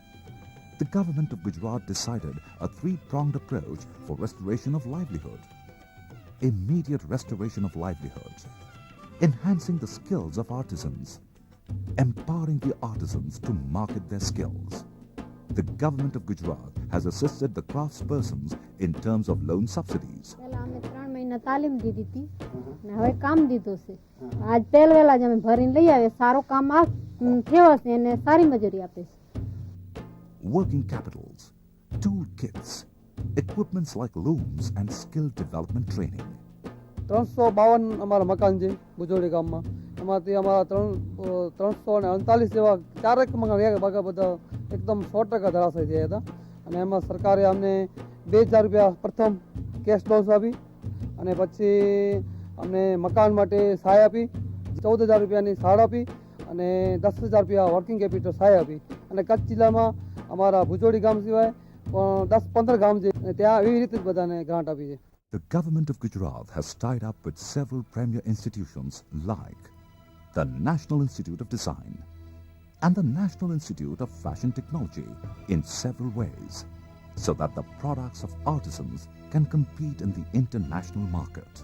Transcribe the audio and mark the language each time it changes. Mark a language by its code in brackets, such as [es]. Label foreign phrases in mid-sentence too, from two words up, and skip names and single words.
[en] The government of Gujarat decided a three-pronged approach for restoration of livelihood. Immediate restoration of livelihoods, enhancing the skills of artisans, empowering the artisans to market their skills. The government of Gujarat has assisted the craftspersons in terms of loan subsidies. [gu] તાલીમ દીધી હતી ને હવે કામ દીધું છે આજ પહેલવેલા જ અમે ભરીને લઈ આવે સારો કામ થયો છે અને સારી મજૂરી આપે છે. [en] Working capitals, tool kits, equipments like looms and skill development training. [gu] 352 અમારા મકાન છે ભુજોડી ગામમાં, એમાંથી અમારા 339 જેવા 4 મકાન બધા એકદમ 100% ધરાશાયી થયા હતા અને એમાં સરકારે અમને 2000 રૂપિયા પ્રથમ [en] cash dose [gu] આપી અને પછી અમને મકાન માટે સહાય આપી, 14000 રૂપિયાની સાડ આપી અને 10000 રૂપિયા [en] working capital [gu] સહાય આપી અને કચ્છ જિલ્લામાં અમારા ભુજોડી ગામ સિવાય 10-15 ગામ છે ત્યાં એવી રીતે બધાને ગ્રાન્ટ આપી છે. [en] The government of Gujarat has tied up with several premier institutions like the National Institute of Design and the National Institute of Fashion Technology in several ways, so that the products of artisans can compete in the international market.